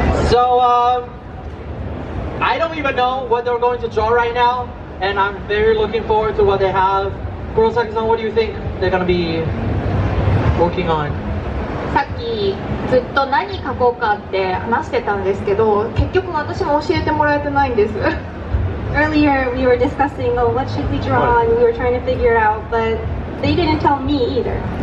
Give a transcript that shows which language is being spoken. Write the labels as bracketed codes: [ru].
[en] So, I don't even know what they're going to draw right now, and I'm very looking forward to what they have. Kurosaki-san, what do you think they're going to be working on? [ja] さっきずっと何書こうかって話してたんですけど、結局私も教えてもらえてないんです。 [en] Earlier we were discussing, oh, what should we draw, and we were trying to figure it out, but they didn't tell me either.